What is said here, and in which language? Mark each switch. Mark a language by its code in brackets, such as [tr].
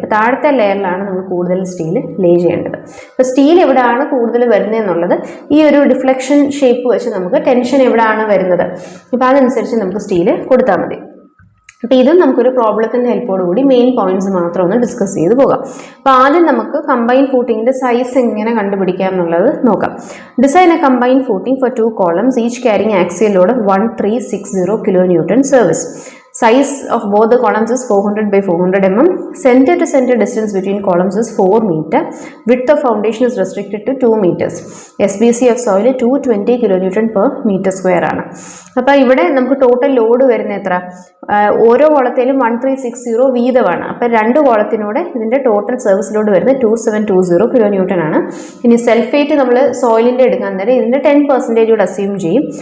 [ml] അപ്പോൾ താഴത്തെ ലെയറിലാണ് നമ്മൾ കൂടുതൽ സ്റ്റീൽ ലേ ചെയ്യേണ്ടത്. അപ്പോൾ സ്റ്റീൽ എവിടെയാണ് കൂടുതൽ വരുന്നത് എന്നുള്ളത് ഈ ഒരു ഡിഫ്ലക്ഷൻ ഷേപ്പ് വെച്ച് നമുക്ക് ടെൻഷൻ എവിടെയാണ് വരുന്നത് അപ്പോൾ അതനുസരിച്ച് നമുക്ക് സ്റ്റീൽ കൊടുത്താൽ മതി. അപ്പോൾ ഇതും നമുക്കൊരു പ്രോബ്ലത്തിൻ്റെ ഹെൽപ്പോട് കൂടി മെയിൻ പോയിന്റ്സ് മാത്രം ഒന്ന് ഡിസ്കസ് ചെയ്ത് പോകാം. അപ്പോൾ ആദ്യം നമുക്ക് കമ്പൈൻ ഫൂട്ടിങ്ങിൻ്റെ സൈസ് എങ്ങനെ കണ്ടുപിടിക്കാം എന്നുള്ളത് നോക്കാം. [en] Design a combine footing for 2 columns each carrying axial load 1360 kN service. Size of both the columns is 400 by 400 mm. Center to center distance between columns is 4 meter. Width of foundation is restricted to 2 meters. SBC of soil 220 kN per meter square [ml] ആണ്. അപ്പോൾ ഇവിടെ നമുക്ക് total load വരുന്ന എത്ര? ഓരോ കോളത്തിലും 1360 വീതമാണ്. അപ്പോൾ 2 കോളത്തിനോട് ഇതിൻ്റെ ടോട്ടൽ സർവീസ് ലോഡ് വരുന്നത് 2720 കിലോ ന്യൂട്ടൺ ആണ്. ഇനി സൾഫേറ്റ് നമ്മൾ സോയിലിൻ്റെ എടുക്കാൻ നേരം ഇതിൻ്റെ 10% കൂടെ അസ്യൂം ചെയ്യും.